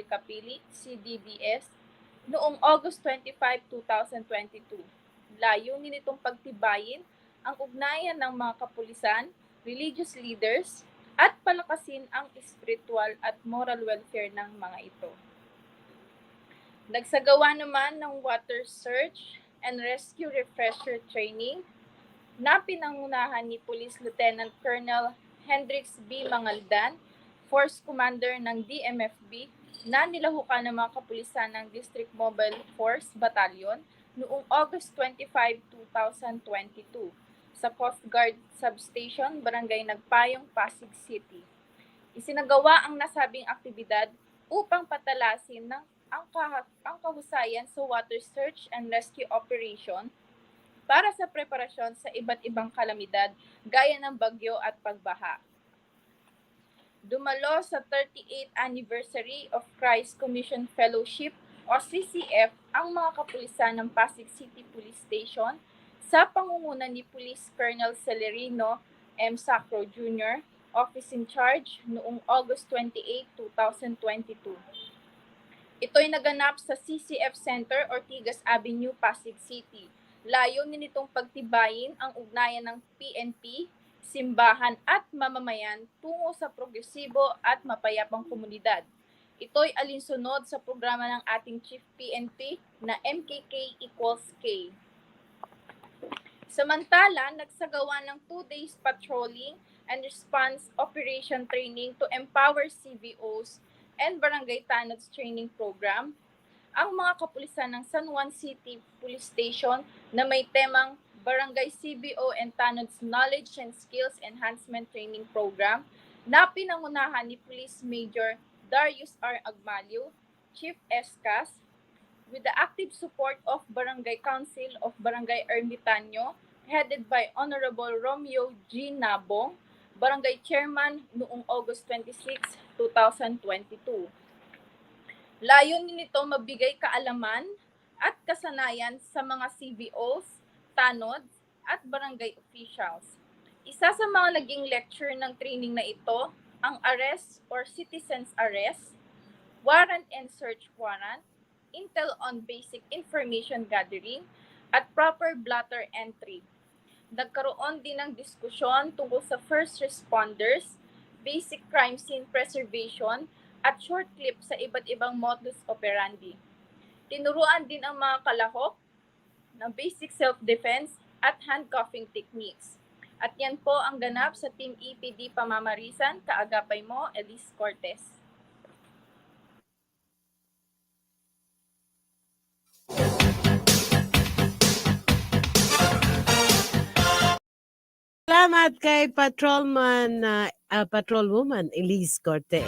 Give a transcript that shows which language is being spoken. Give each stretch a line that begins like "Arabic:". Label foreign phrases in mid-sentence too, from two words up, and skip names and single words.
Filipino: Capili, CDBS, noong August 25, 2022. Layunin nitong pagtibayin ang ugnayan ng mga kapulisan,
English: religious leaders,
Filipino: at palakasin ang spiritual at
English: moral welfare
Filipino: ng mga ito. Nagsagawa naman ng
English: water search and rescue refresher training
Filipino: na pinangunahan ni Police Lieutenant Colonel Hendrix B. Mangaldan, Force Commander ng DMFB, na nilahukan ng mga kapulisan ng District Mobile Force Battalion noong August 25, 2022 sa Coast Guard Substation, Barangay Nagpayong, Pasig City. Isinagawa ang nasabing aktibidad upang patalasin ang kahusayan sa
English: water search and rescue operation
Filipino: para sa preparasyon sa iba't ibang kalamidad gaya ng bagyo at pagbaha. Dumalo sa
English: 38th anniversary of
Filipino: Christ Commission Fellowship o CCF ang mga kapulisan ng Pasig City Police Station sa pangunguna ni Police Colonel Celerino M.
English: Sacro Jr., Office in Charge,
Filipino: noong August 28, 2022. Ito'y naganap sa CCF Center, Ortigas Avenue, Pasig City. Layunin nitong pagtibayin ang ugnayan ng PNP, simbahan at mamamayan tungo sa progresibo at mapayapang komunidad. Ito'y alinsunod sa programa ng ating Chief PNP na MKK equals K. Samantala, nagsagawa ng
English: 2 days patrolling and response operation training to empower CVOs and Barangay Tanods Training Program
Filipino: ang mga kapulisan ng San Juan City Police Station na may temang Barangay CBO and Tanods Knowledge and Skills Enhancement Training Program na pinangunahan ni Police Major Darius R. Agmalio, Chief SCAS,
English: with the active support of Barangay Council of Barangay Ermitanyo, headed by Honorable Romeo G.
Filipino: Nabong, Barangay Chairman noong August 26, 2022. Layunin nito mabigay kaalaman at kasanayan sa mga CVOs, tanods, at barangay officials. Isa sa mga naging lecture ng training na ito, ang
English: arrest or citizen's arrest, warrant and search warrant, intel on basic information gathering,
Filipino: at
English: proper blotter entry.
Filipino: Nagkaroon din ng diskusyon tungkol sa
English: first responders, basic crime scene preservation,
Filipino: at
English: short clip
Filipino: sa iba't ibang
Latin: modus operandi.
Filipino: Tinuruan din ang mga kalahok ng
English: basic self-defense
Filipino: at
English: handcuffing techniques.
Filipino: At yan po ang ganap sa Team EPD Pamamarisan, kaagapay mo, Elise Cortez. Salamat kay Patrolwoman Elise Cortez.